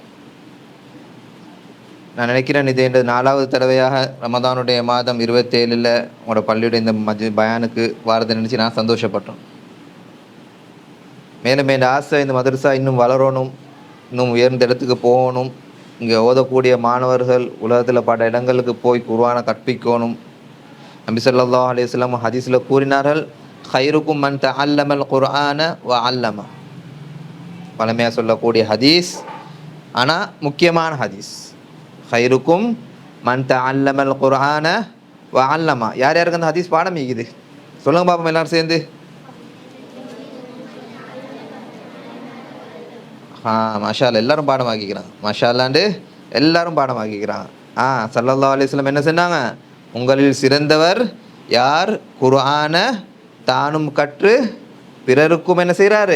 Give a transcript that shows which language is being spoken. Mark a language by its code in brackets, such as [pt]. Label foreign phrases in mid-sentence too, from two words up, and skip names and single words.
[ta] நான் நினைக்கிறேன் இது இந்த 4வது தடவையாக ரமதானுடைய மாதம் 27ல் உங்களோட பள்ளியுடைய இந்த பயானுக்கு வாரத்தை நினச்சி நான் சந்தோஷப்பட்டோம். மேலும் இந்த ஆசை இந்த மதரசா இன்னும் வளரணும், இன்னும் உயர்ந்த இடத்துக்கு போகணும். இங்கே ஓதக்கூடிய மாணவர்கள் உலகத்தில் பல இடங்களுக்கு போய் குர்ஆனை கற்பிக்கணும். நபி [ar] صلى الله عليه وسلم [ta] ஹதீஸில் கூறினார்கள், [ar] خيركم من تعلم القرآن وعلم. [ta] பழமையாக சொல்லக்கூடிய ஹதீஸ், ஆனால் முக்கியமான ஹதீஸ். [ar] خيركم من تعلم القرآن وعلم. [ta] யார் யாருக்கு அந்த ஹதீஸ் பாடம் இருக்குது சொல்லுங்க பாப்போம் எல்லாரும் சேர்ந்து. [ar] ما شاء الله [ta] எல்லாரும் பாடமாக்கிக்கிறாங்க. [ar] ما شاء الله [ta] எல்லாரும் பாடமாக்கிக்கிறாங்க. [ar] صلى الله عليه وسلم [ta] என்ன சொன்னாங்க? உங்களில் சிறந்தவர் யார் குர்ஆனை தானும் கற்று பிறருக்கும் என்ன செய்கிறாரு?